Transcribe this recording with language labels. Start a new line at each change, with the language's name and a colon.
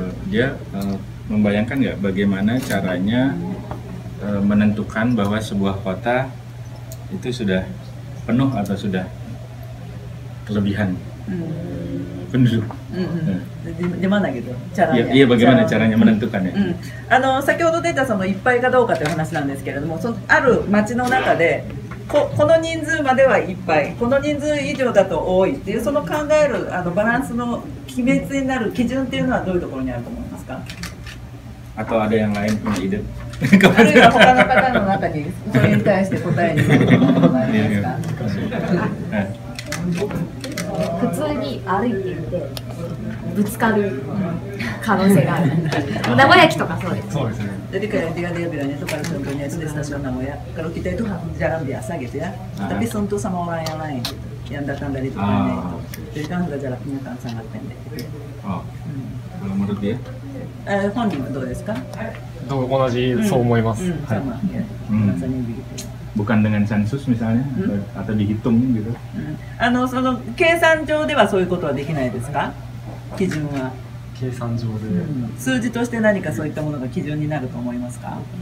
Indonesian: Dia membayangkan nggak bagaimana caranya menentukan bahwa sebuah kota itu sudah penuh atau sudah kelebihan penduduk. Gimana gitu caranya? Iya, bagaimana caranya menentukannya?
Japanese: 先ほど出たそのいっぱいかどうかという話なんですけれども、ある町の中でこの人数まではいっぱい、この人数以上だと多いっていうその考えるバランスの決め手になる基準っていうのはどういうところにあると思いますか
Indonesian: ？Atau ada yang lain punya ide?
Japanese: あるいは他の方の中にそれに対して答えになることがありますか？普通に歩いていてぶつかる可能性がある。名古屋駅とかそうです。そうですね。
Indonesian: Jadi kayak dia bilangnya itu kalau contohnya itu di stasiun Nagoya, kalau kita itu jalan biasa gitu ya, tapi sentuh sama orang yang lain gitu, yang datang dari depannya itu, jadi kan sudah jaraknya kan sangat pendek gitu. Kalau menurut dia?
Japanese: 本人はどうですか？同じそう思います。
Indonesian: sama ya, rasanya begitu. Bukan dengan sensus misalnya atau dihitung gitu.
Japanese: その計算上ではそういうことはできないですか？基準は。計算上で。数字として何かそういったものが基準になると思いますか？